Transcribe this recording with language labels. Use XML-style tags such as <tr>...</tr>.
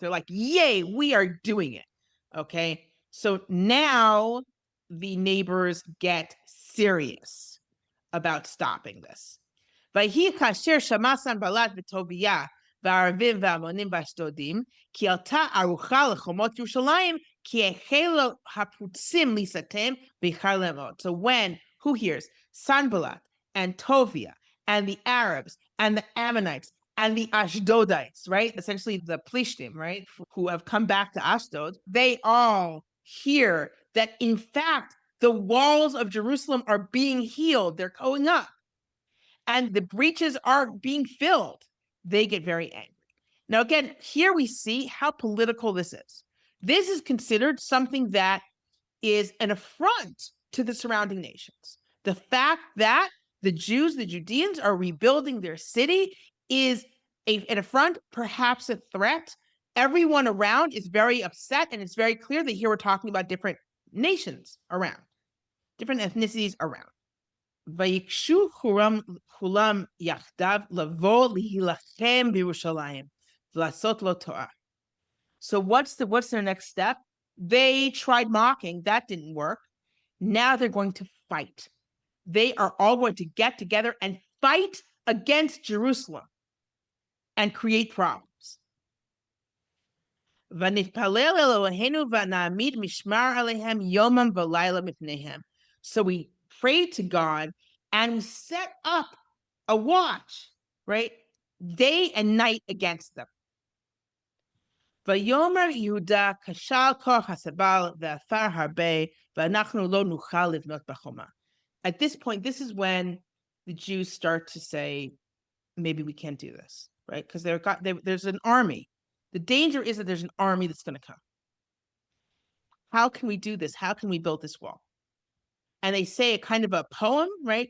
<en>They're like, yay, we are doing it. Okay, so now the neighbors get serious about stopping this.</en> <he>ויהי כאשר שמע סנבלט וטוביה והערבים והמונים באשדודים, כי עלתה ערוכה לחומות ירושלים, כי החלו הפרוצים להיסתם ואיחר להם מאוד.</he> <en>So when, who hears? Sanballat and Tovia and the Arabs and the Ammonites and the Ashdodites, right? Essentially the Plishtim, right? Who have come back to Ashdod, they all hear that in fact, the walls of Jerusalem are being healed. They're going up. And the breaches are being filled. They get very angry. Now, again, here we see how political this is. This is considered something that is an affront to the surrounding nations. The fact that the Jews, the Judeans, are rebuilding their city is an affront, perhaps a threat. Everyone around is very upset, and it's very clear that here we're talking about different nations around, different ethnicities around.</en> <he>ויקשו כולם יחדיו לבוא להילחם בירושלים ולעשות לו תורה.</he> <en>So what's their next step? They tried mocking. That didn't work. Now they're going to fight. They are all going to get together and fight against Jerusalem and create problems.</en> <he>ונתפלל אלוהינו ונעמיד משמר עליהם יומם ולילה מפניהם.</he> <en>So we prayed to God and we set up a watch, right? Day and night against them.</en> <he>ויאמר יהודה כשל כוח הסבל ועפר הרבה ואנחנו לא נוכל לבנות בחומה.</he> <en>At this point, this is when the Jews start to say, maybe we can't do this, right? Because there's an army. The danger is that there's an army that's going to come. How can we do this? How can we build this wall? And they say a kind of a poem, right?</en>